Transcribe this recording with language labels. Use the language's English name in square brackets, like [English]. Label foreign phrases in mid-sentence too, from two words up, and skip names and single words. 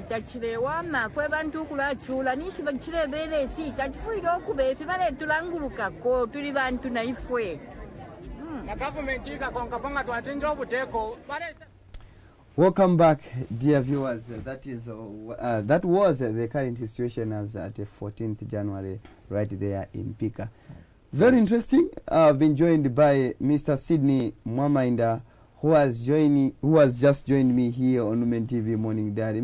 [Bemba] tachilewa mafwe bantu kulachula nishi bachilebele fi tachifuile okubefi bale tulangulukako tuli bantu naifwe na government ikakonga twachinja obuteko. [English] Welcome back, dear viewers. That was the current situation as at 14th January, right there in Pika. Very interesting. I've been joined by Mr. Sydney Mwamainda, who has just joined me here on Lumen TV Morning Diary.